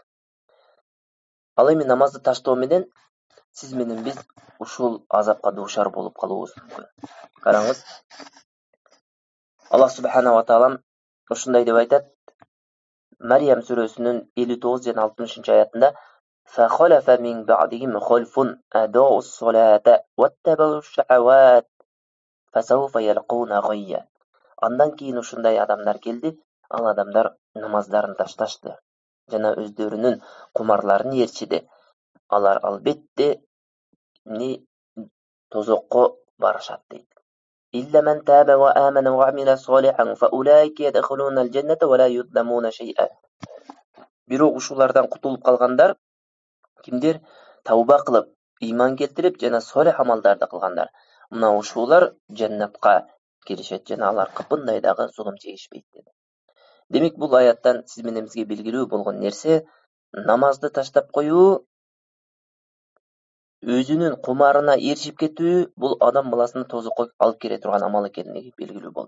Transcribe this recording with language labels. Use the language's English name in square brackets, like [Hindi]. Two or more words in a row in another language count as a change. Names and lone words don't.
[Kyrgyz] Ал эми намазды таштоо менен сиз менен биз ушул азапка дуушар болуп калуубуз мүмкүн. Караңыз, Аллах [Arabic] سبحانه وتعالى [Kyrgyz] ушундай деп айтат. Maryam сүрөсүнүн 59 жана 60 аятында [Arabic] فَخَلَفَ مِنْ بَعْدِهِمْ خَلْفٌ أَضَاعُوا الصَّلَاةَ وَاتَّبَعُوا الشَّهَوَاتِ فَسَوْفَ يَلْقَوْنَ غَيًّا. [Kyrgyz] Андан кийин ушундай адамдар келди, ал адамдар намаздарын ташташты жана өздөрүнүн кумарларын ээрчиди. Алар албетте тозокко барышат дейт. [Arabic] إلا من تاب وآمن وعمل صالحا فأولئك يدخلون الجنة ولا يظلمون شيئا. [Kyrgyz] Бирок ушулардан кутулуп калгандар кимдер? Тауба кылып, ыйман келтирип жана солих амалдарды кылгандар. Мына ушулар жаннатка киришет жана алар кыпындай дагы зулум чегишпейт dedi. Демек бул аяттан сиз менен бизге белгилүү болгон нерсе намазды таштап коюу, өзүнүн кумарына ээрчип кетүү бул адам баласыны тозокко алып келе турган амал экендиги белгилүү болду.